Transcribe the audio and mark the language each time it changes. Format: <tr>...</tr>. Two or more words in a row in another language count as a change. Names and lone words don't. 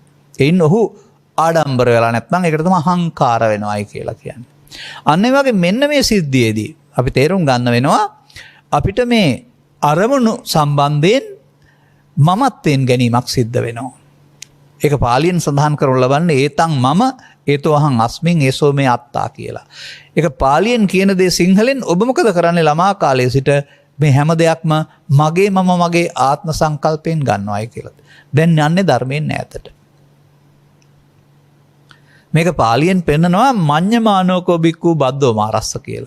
<si>එයින් ඔහු ආඩම්බර වෙලා නැත්නම් ඒකට තමයි අහංකාර වෙනවායි කියලා කියන්නේ. අන්න ඒ වගේ මෙන්න මේ සිද්ධියේදී අපි තේරුම් ගන්න වෙනවා අපිට මේ අරමුණු සම්බන්ධයෙන් මමත්වයෙන් ගැනීමක් සිද්ධ වෙනවා. ඒක පාලියෙන් සඳහන් කරනු ලබන්නේ</si> <pi>ඒතං මම ඒතෝ අහං අස්මින් ඒසෝ මේ අත්තා</pi> <si>කියලා. ඒක පාලියෙන් කියන දේ සිංහලෙන් ඔබ මොකද කරන්නේ ළමා කාලයේ සිට මේ හැම දෙයක්ම මගේ මම මගේ ආත්ම සංකල්පයෙන් ගන්නවායි කියලා. දැන් යන්නේ ධර්මයෙන් ඈතට. මේක පාලියෙන් පෙන්නනවා</si> <pi>මඤ්ඤමානෝකෝ බික්කු බද්දෝ මාරස්ස</pi> <si>කියලා.</si>